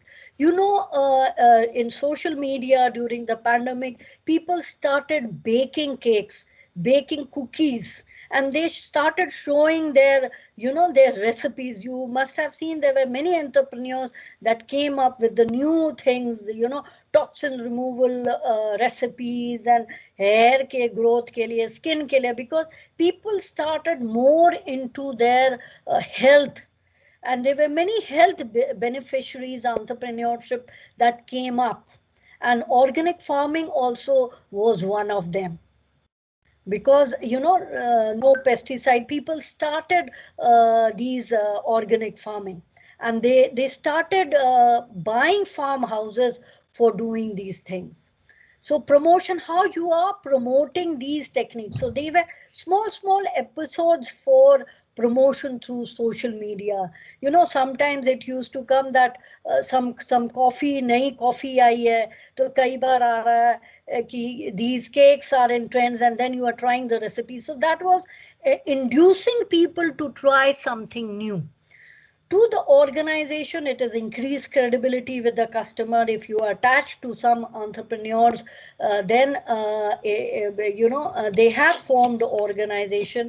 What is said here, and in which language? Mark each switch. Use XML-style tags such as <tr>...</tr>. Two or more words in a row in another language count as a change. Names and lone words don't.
<en>You know, in social media during the pandemic, people started baking cakes, baking cookies, and they started showing their, their recipes. You must have seen there were many entrepreneurs that came up with the new things, toxin removal recipes, and hair</en> <hi>ke growth ke liye, skin ke liye,</hi> <en>because people started more into their health. And there were many health beneficiaries, entrepreneurship that came up. And organic farming also was one of them, because no pesticide, people started these organic farming, and they started buying farmhouses for doing these things. So promotion, how you are promoting these techniques. So they were small episodes for promotion through social media. Sometimes it used to come that some coffee,</en> <hi>नहीं coffee आई है, तो कई बार आ रहा है</hi> <en>these cakes are in trends, and then you are trying the recipe. So that was inducing people to try something new. To the organization, it is increased credibility with the customer. If you are attached to some entrepreneurs, then they have formed organization.</en>